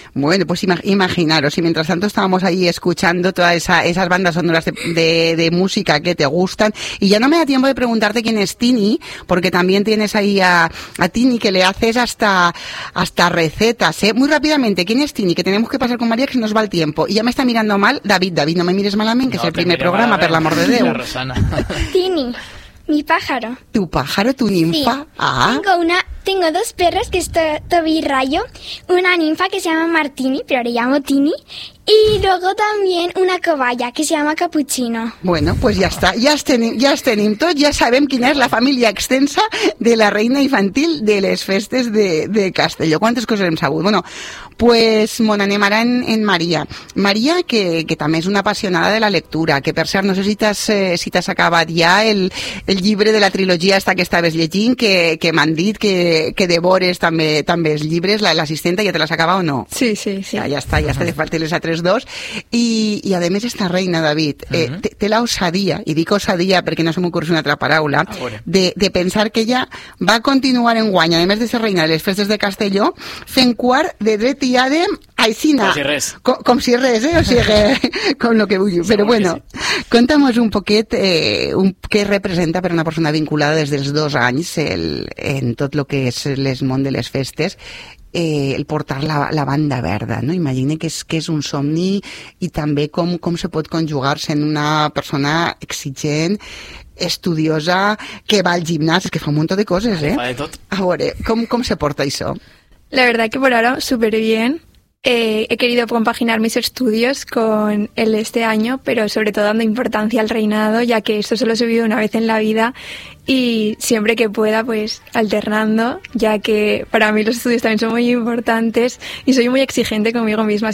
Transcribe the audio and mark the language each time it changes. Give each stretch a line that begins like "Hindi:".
Spanish: Bueno, pues imaginaros, y mientras tanto estábamos ahí escuchando todas esas bandas sonoras de música que te gustan, y ya no me da tiempo de preguntarte quién es Tini, porque también tienes ahí a Tini, que le haces hasta recetas, ¿eh? Muy rápidamente, ¿quién es Tini? Que tenemos que pasar con María, que se nos va el tiempo, y ya me está mirando mal, David, no me mires mal a mí, que no, es el primer programa, por el amor de Dios. Tini, mi pájaro. ¿Tu pájaro, tu ninfa? Sí. Ah. Tengo dos perros, que es Toby y Rayo, una ninfa que se llama Martini, pero le llamo Tini, y luego también una cobaya que se llama Capuchino.
Catalan: Bueno, pues ya está, ya sabem quina és la família extensa de la reina infantil de les festes de Castelló. Quantes coses hem sabut? Bueno, pues mon, anem ara en María. María, que també és una apassionada de la lectura, que per cert, no sé si t'has acabat ja el llibre de la trilogia esta que estaves llegint, que m'han dit que devores també els llibres, l'assistenta, ja te l'has acabat o no? Sí, sí, sí. Ja està, te falten les altres dos. I a més, esta reina, David, té la osadia, i dic osadia perquè no se m'ocorre una altra paraula, de pensar que ella va continuar en guany, a més de ser reina de les festes de Castelló, fent quart de dret i àdem a Aixina. Com si res, o sigui, com lo que vull. Sí, però bueno, sí. Contamos un poquet què representa per una persona vinculada des dels 2 anys en tot lo que és les món de les festes, el portar la banda verda, no? Imagina que és un somni, i també com se pot conjugar-se en una persona exigent, estudiosa, que va al gimnàs, que fa un munt de coses, Fa de tot. A veure, com se porta això?
Spanish: La verdad que por ahora súper bien. He querido compaginar mis estudios con el este año, pero sobre todo dando importancia al reinado, ya que esto solo he vivido una vez en la vida, y siempre que pueda, pues alternando, ya que para mí los estudios también son muy importantes y soy muy exigente conmigo misma.